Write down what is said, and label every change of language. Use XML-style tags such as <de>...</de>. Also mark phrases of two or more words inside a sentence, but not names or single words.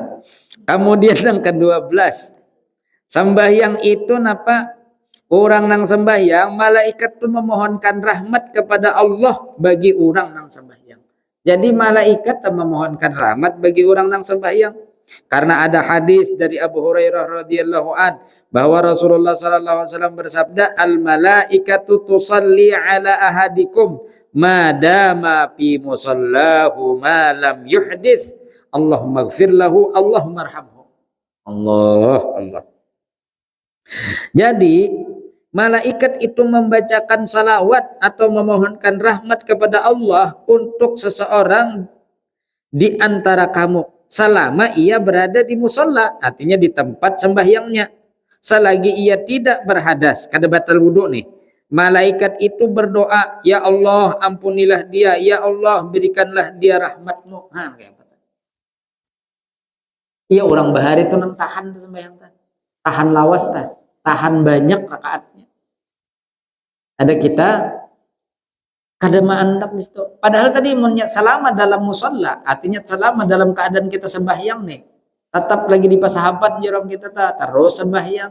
<id>Kemudian yang ke-12, sembahyang itu orang nang sembahyang, malaikat itu memohonkan rahmat kepada Allah bagi orang nang sembahyang. Jadi malaikat memohonkan rahmat bagi orang nang sembahyang. Karena ada hadis dari Abu Hurairah</id> <ar>رضي الله عن</ar> <id>bahwa Rasulullah</id> <ar>صلى الله عليه وسلم</ar> <id>bersabda,</id> <ar>"الملائكة تصلي على أحدكم ما دام في مصلاه ما لم يحدث. اللهم اغفر له، اللهم ارحمه."</ar> <id>Allah. Jadi malaikat itu membacakan salawat atau memohonkan rahmat kepada Allah untuk seseorang di antara kamu selama ia berada di musola, artinya di tempat sembahyangnya. Selagi ia tidak berhadas, kada batal wudu nih. Malaikat itu berdoa, "Ya Allah, ampunilah dia, ya Allah, berikanlah dia rahmatmu." Iya,</id> <bjn>orang bahari itu nang tahan sembahyang, tahan lawas, tahan banyak rakaatnya. Ada kita kada maandak di situ.</bjn> <id>Padahal tadi selama dalam musola, artinya selama dalam keadaan kita sembahyang nih, tetap lagi di pasahabat orang kita terus sembahyang.</id>